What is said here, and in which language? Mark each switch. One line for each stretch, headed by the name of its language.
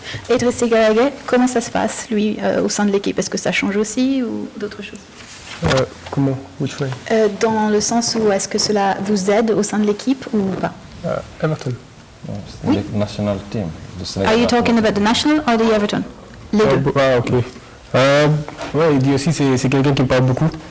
French: Idrissa Gana Gueye, comment ça se passe, lui, au sein de l'équipe? Est-ce que ça change aussi ou d'autres choses? Comment?
English: Which way?
French: Dans le sens où est-ce que cela vous aide au sein de l'équipe ou pas?
English: Everton.
French: Oui.
English: The national team. Are you talking about the national or the Everton?
French: Les deux. Ok. Ouais, il dit aussi c'est quelqu'un qui me parle beaucoup.